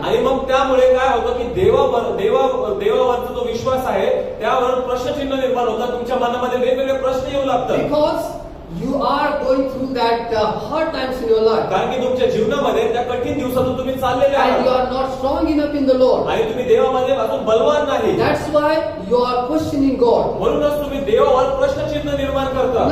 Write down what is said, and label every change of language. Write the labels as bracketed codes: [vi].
[mr] आणि मग त्यामुळे काय होतं की देवावरचा जो विश्वास आहे त्यावर प्रश्नचिन्ह निर्माण होतात. तुमच्या मनामध्ये वेगवेगळे प्रश्न येऊ लागतात [en] Because you are going through that hard times in your life. [mr] कारण की तुमच्या जीवनामध्ये त्या कठीण दिवसातून तुम्ही चाललेले [en] And you [mr] आहात [en] are not strong enough in the Lord. [mr] आणि तुम्ही देवामध्ये अजून बलवान नाही. [en] That's why you are questioning God. [mr] म्हणूनच तुम्ही देवावर प्रश्नचिन्ह निर्माण करता.